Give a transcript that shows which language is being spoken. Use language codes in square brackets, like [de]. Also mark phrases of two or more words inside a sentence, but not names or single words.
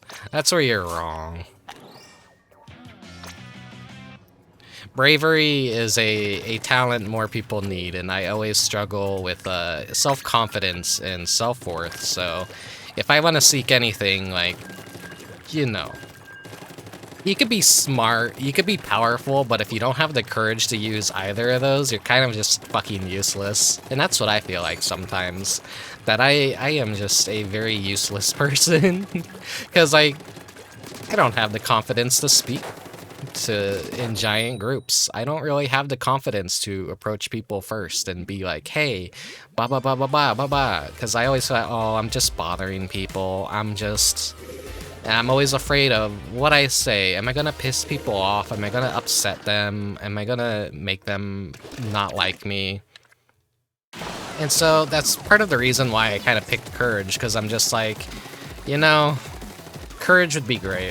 [en] That's where you're wrong. Bravery is a talent more people need, and I always struggle with self-confidence and self-worth, so if I want to seek anything, like, you know, you could be smart, you could be powerful, but if you don't have the courage to use either of those, you're kind of just fucking useless. And that's what I feel like sometimes, that I am just a very useless person, because I don't have the confidence to speak in giant groups. I don't really have the confidence to approach people first and be like, hey, ba ba ba ba ba ba ba, because I always thought, oh, I'm just bothering people. I'm always afraid of what I say. Am I gonna piss people off? Am I gonna upset them? Am I gonna make them not like me? And so that's part of the reason why I kind of picked Courage, because I'm just like, you know, Courage would be great.